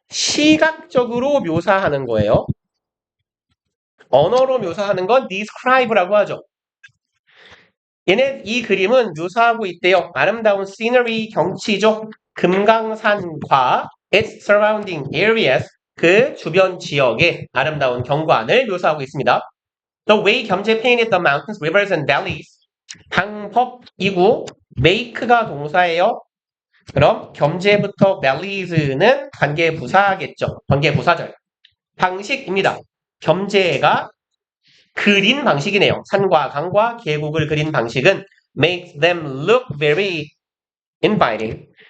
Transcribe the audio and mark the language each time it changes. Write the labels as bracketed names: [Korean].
[Korean] 시각적으로 묘사하는 거예요. 언어로 묘사하는 건 describe라고 하죠. 얘네 이 그림은 묘사하고 있대요. 아름다운 scenery 경치죠. 금강산과 [English] its surrounding areas [Korean] 그 주변 지역의 아름다운 경관을 묘사하고 있습니다. [English] The way 겸재 painted the mountains, rivers and valleys [Korean] 방법이고 make가 동사예요. 그럼 겸재부터 valleys는 관계부사겠죠. 관계부사절. 방식입니다. 겸재가 그린 방식이네요. 산과 강과 계곡을 그린 방식은 [English] makes them look very inviting.